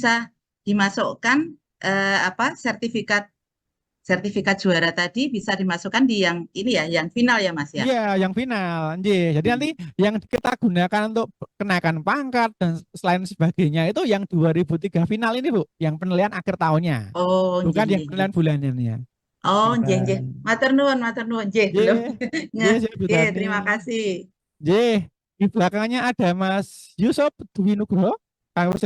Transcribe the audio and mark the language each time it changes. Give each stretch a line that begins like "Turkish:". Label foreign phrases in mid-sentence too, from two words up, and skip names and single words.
Indonesian: bisa dimasukkan sertifikat juara tadi bisa dimasukkan di yang ini ya, yang final ya Mas ya. iya, yang final. Nggih. Jadi nanti yang kita gunakan untuk kenaikan pangkat dan selain sebagainya itu yang 2003 final ini, Bu, yang penilaian akhir tahunnya. Oh, Bukan yang nggih. penilaian bulanannya. Oh, Nah, nggih.
Javanese: Matur nuwun, nggih, belum.
Indonesian: Nggih, Bu Nggih, Darni. terima kasih. Nggih, di belakangnya ada Mas Yusuf Dwi Nugroho. Kami